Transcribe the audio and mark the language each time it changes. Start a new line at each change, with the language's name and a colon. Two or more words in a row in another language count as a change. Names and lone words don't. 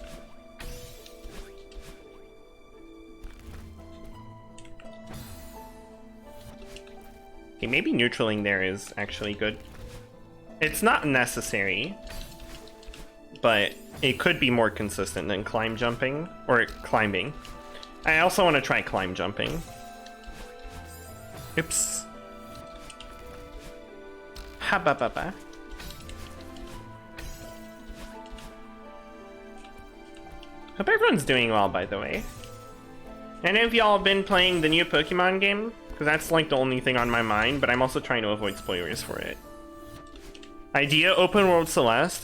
English: Okay, maybe neutraling there is actually good. It's not necessary, but it could be more consistent than climb jumping, or climbing. I also want to try climb jumping. Oops. Ha ba ba ba. Hope everyone's doing well, by the way. And have y'all been playing the new Pokemon game? Because that's like the only thing on my mind, but I'm also trying to avoid spoilers for it. Idea open world Celeste.